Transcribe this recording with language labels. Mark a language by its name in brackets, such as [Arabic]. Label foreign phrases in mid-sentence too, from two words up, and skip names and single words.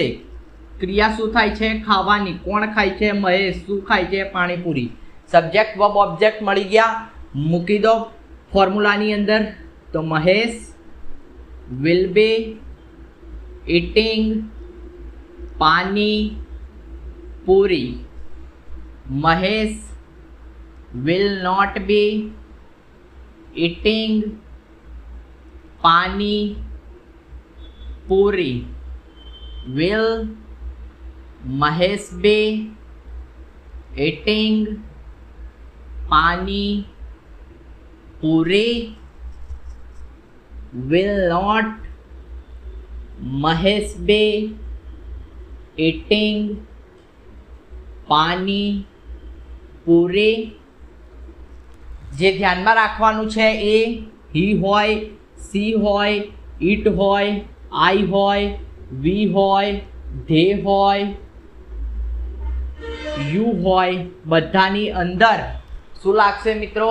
[Gujarati] ક્રિયા શું થાય છે? ખાવાની. કોણ ખાય છે? મહેશ. શું ખાય છે? પાણીપુરી. [English] subject verb object [Gujarati] મળી ગયા, મૂકી દો ફોર્મ્યુલાની અંદર. [English] તો મહેશ will be eating પાણીપુરી. મહેશ will not be eating પાણીપુરી. will મહેશ be eating પાણીપુરી. [Gujarati] પૂરી, [English] will not, મહેશ be eating, [Gujarati] પાણી પૂરી. જે ધ્યાનમાં રાખવાનું છે એ હી હોય, સી હોય, ઇટ હોય, આઈ હોય, વી હોય, ધે હોય, યુ હોય, બધાની અંદર શું લાગશે મિત્રો?